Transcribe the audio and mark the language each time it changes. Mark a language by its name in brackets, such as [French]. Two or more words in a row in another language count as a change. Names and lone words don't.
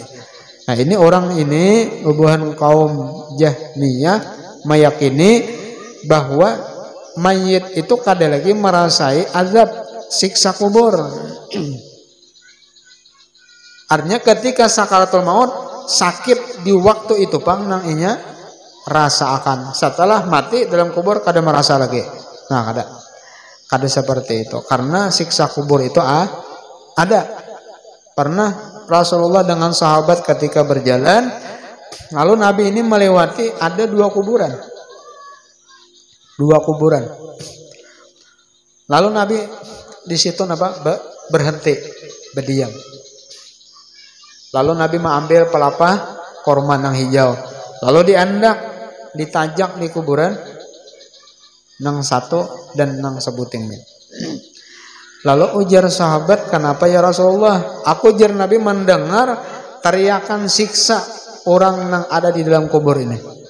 [Indonesian] Nah, ini orang ini hubungan kaum Jahmiyah meyakini bahwa mayit itu kada lagi merasai azab siksa kubur. [Banjar] Artinya ketika sakaratul maut sakit di waktu itu pang nang inya rasa akan, setelah mati dalam kubur kada merasa lagi. [Indonesian] Nah, kada seperti itu karena siksa kubur itu ada. Pernah Rasulullah dengan sahabat ketika berjalan, lalu Nabi ini melewati ada dua kuburan. Lalu Nabi di situ berhenti, berdiam. Lalu Nabi mengambil pelapa korma yang hijau, lalu diandak, ditajak di kuburan nang satu dan nang sebutingnya. Lalu ujar sahabat, kenapa [Arabic] يا رسول الله? [Indonesian] Aku jar Nabi mendengar teriakan siksa orang yang ada di dalam kubur ini.